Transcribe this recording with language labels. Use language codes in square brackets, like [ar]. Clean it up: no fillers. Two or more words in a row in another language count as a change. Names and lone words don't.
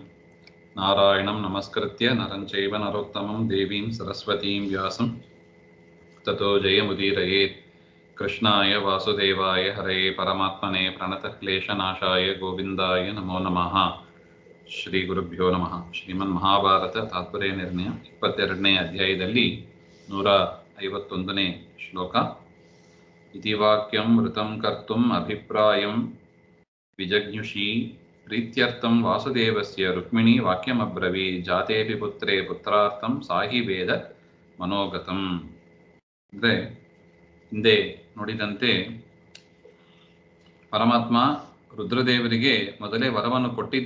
[sa] नारायणं नमस्कृत्य नरं चैव नरोत्तमं देवीं सरस्वतीं व्यासं ततो जयमुदीरयेत्। कृष्णाय वासुदेवाय हरये परमात्मने प्रणतक्लेशनाशाय गोविन्दाय नमो नमः। ಶ್ರೀ ಗುರುಭ್ಯೋ ನಮಃ. [kn] ಶ್ರೀಮನ್ ಮಹಾಭಾರತ ತಾತ್ಪರ್ಯ ನಿರ್ಣಯ 22ನೇ ಅಧ್ಯಾಯದಲ್ಲಿ 151ನೇ ಶ್ಲೋಕ. [sa] ಇತಿ ವಾಕ್ಯಂ ವೃತಂ ಕರ್ತುಂ ಅಭಿಪ್ರಾಯಂ ವಿಜಜ್ಞುಷಿ ಪ್ರೀತ್ಯರ್ಥಂ ವಾಸುದೇವಸ್ಯ ರುಕ್ಮಿಣಿ ವಾಕ್ಯಮಬ್ರವಿ ಜಾತೇಪಿ ಪುತ್ರೇ ಪುತ್ರಾರ್ಥಂ ಸಾಹಿ ವೇದ ಮನೋಗತಂ. [kn] ಅಂದರೆ ಹಿಂದೆ ನೋಡಿದಂತೆ ಪರಮಾತ್ಮ ರುದ್ರದೇವರಿಗೆ ಮೊದಲೇ ವರವನ್ನು ಕೊಟ್ಟಿದ್ದ.